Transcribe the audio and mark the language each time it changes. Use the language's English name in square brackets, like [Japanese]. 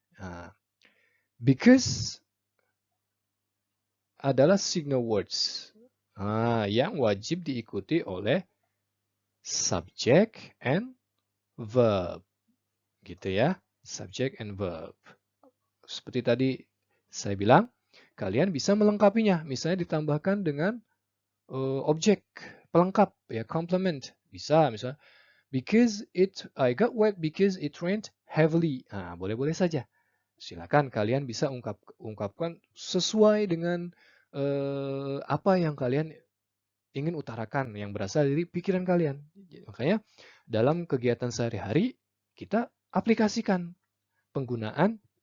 [Indonesian] Nah, because adalah signal words yang wajib diikuti oleh [English] subject and verb. [Indonesian] Gitu ya, [English] subject and verb. [Indonesian] Seperti tadi saya bilang, kalian bisa melengkapinya. Misalnya ditambahkan dengan objek pelengkap, ya, complement. Bisa, misalnya, [English] I got wet because it rained heavily. [Indonesian] Nah, boleh-boleh saja. Silakan kalian bisa ungkapkan sesuai dengan apa yang kalian ingin utarakan, yang berasal dari pikiran kalian. Makanya dalam kegiatan sehari-hari kita aplikasikan penggunaan